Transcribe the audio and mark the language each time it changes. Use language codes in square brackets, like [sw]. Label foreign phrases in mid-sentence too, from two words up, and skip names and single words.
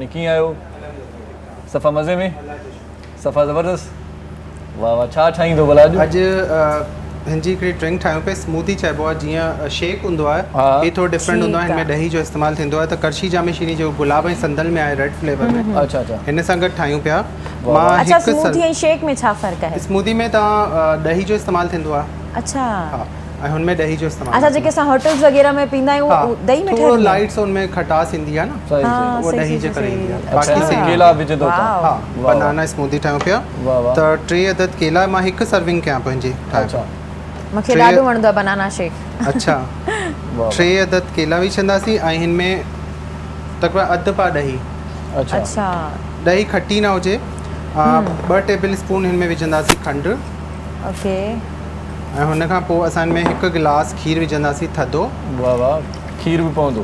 [sd] कीअं आहियो? सफ़ा मज़े में? सफ़ा ज़बरदस्त? वाह वाह। छा ठाहींदो भला अॼु? अॼु हिनजी हिकिड़ी ड्रिंक ठाहियूं पिया, स्मूदी चइबो आहे। जीअं शेक हूंदो आहे, हा। ही थोरो डिफरेंट हूंदो आहे, ठीकु हिन में ॾही जो इस्तेमालु थींदो आहे। त करशी जामे शीनी जो गुलाब ऐं संदल में आहे, रेड फ्लेवर में, अच्छा अच्छा। हिन सां गॾु ठाहियूं पिया। वाह। मां अच्छा, हिकु स्मूदी ऐं शेक में छा फ़र्क़ु आहे? स्मूदी में तव्हां ॾही जो इस्तेमालु थींदो आहे, अच्छा हा, ऐं हुन में ॾही जो इस्तेमालु। अच्छा, जेके असां होटल्स वग़ैरह में पींदा आहियूं हा, उहो ॾही में थोरो ठहियल आहे? लाइट हुन में खटास ईंदी आहे न, सही हा, सही। उहो सही, ॾही सही, जे करे सही। ईंदी आहे। अच्छा, बाक़ी सही केला विझंदो था? वाह। हा, वाह। [en] banana smoothie [sd] ठाहियूं पिया। वाह वाह। त 3 अदद केला मां हिकु सर्विंग कयां पंहिंजी अच्छा मूंखे टे- ॾाढो वणंदो आहे [en] banana shake. [sd] अच्छा। वाह 3 अदद केला विझंदासीं ऐं हिन में तकरीबन अधु पा ॾही अच्छा अच्छा ॾही खटी ना हुजे 2 [en] table spoon [sd] हिन में विझंदासीं खंडु ओके ऐं हुन खां पोइ असां हिन में 1 गिलास खीर विझंदासीं थधो वाह वाह खीर बि पवंदो